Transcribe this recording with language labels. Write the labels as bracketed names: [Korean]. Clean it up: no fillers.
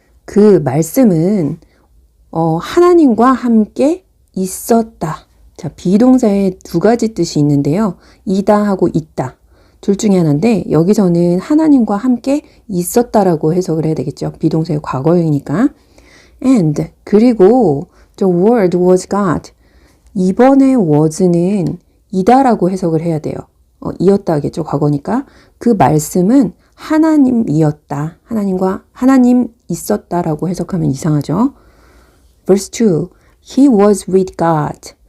[Korean] 그 말씀은 하나님과 함께 있었다. 자, 비동사에 두 가지 뜻이 있는데요. 이다 하고 있다. 둘 중에 하나인데 여기서는 하나님과 함께 있었다라고 해석을 해야 되겠죠. 비동사의 과거형이니까. [English] And [Korean] 그리고 [English] the word was God. [Korean] 이번에 was는 이다라고 해석을 해야 돼요. 이었다 하겠죠. 과거니까. 그 말씀은 하나님이었다. 하나님 있었다라고 해석하면 이상하죠. [English] Verse 2. He was with God.